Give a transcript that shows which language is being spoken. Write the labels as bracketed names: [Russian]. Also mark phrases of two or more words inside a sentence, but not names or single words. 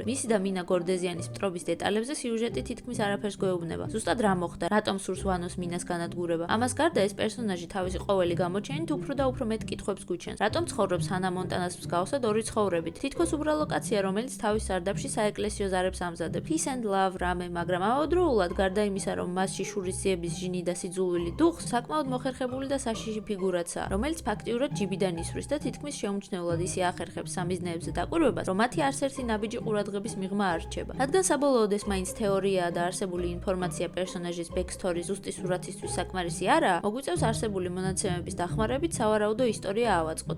[Georgian] მისი და მინა გორდეზიანის მტრობის დეტალებზე სიუჟეტი თითქმის არაფერს გვეუბნება. ზუსტად რა მოხდა, რატომ სურს ვანოს მინას განადგურება. ამას გარდა ეს პერსონაჟი თავისი ყოველი გამოჩენით უფრო და უფრო მეტ კითხვებს გვიჩენს. რატომ ცხოვრობს ჰანა მონტანას მსგავსად ორი ცხოვრებით? თითქოს უბრალო კაცია, რომელიც თავის სარდაფში საეკლესიო ზარებს ამზადებს. [English] Peace and love [Georgian] რამე, მაგრამ ამავდროულად გარდა იმისა, რომ მასში შურისძიების ჟინი და სიძულვილი დუხს, საკმაოდ მოხერხებული და საშიში ფიგურაცაა, რომელიც ფაქტიურად ჯიბიდან ისვრის და თითქმის შეუმჩნევლად ისე ახერხებს სამიზნეებზე დაკვირვებას, რომ მათი არც ერთი ნაბიჯი ყურადღების მიღმა არ რჩება. რადგან საბოლოოდ ეს მაინც თეორიაა და არსებული ინფორმაცია პერსონაჟის ბექსთორი ზუსტი სურათისთვის საკმარისი არაა, მოგვიწევს არსებული მონაცემების დახმარებით სავარაუდო ისტორია ავაწყოთ.